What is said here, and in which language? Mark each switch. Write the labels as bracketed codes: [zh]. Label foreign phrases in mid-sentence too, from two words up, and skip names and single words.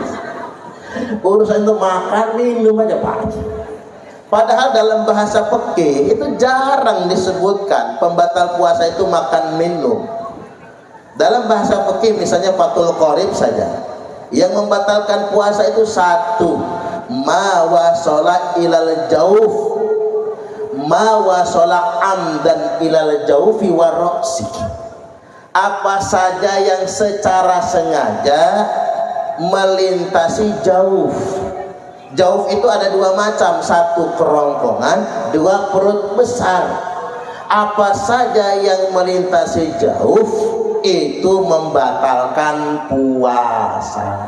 [id] Urusan itu makan, minum aja, Pak. Padahal dalam bahasa fikih itu jarang disebutkan pembatal puasa itu makan minum. Dalam bahasa fikih misalnya [ar] Fathul Qorib [id] saja, yang membatalkan puasa itu satu, [ar] ma wasala ilal jauf, ma wasala amdan ilal jaufi waroksi. [id] Apa saja yang secara sengaja melintasi jauf. Jauf itu ada 2 macam, satu kerongkongan, 2 perut besar. Apa saja yang melintasi jauf itu membatalkan puasa.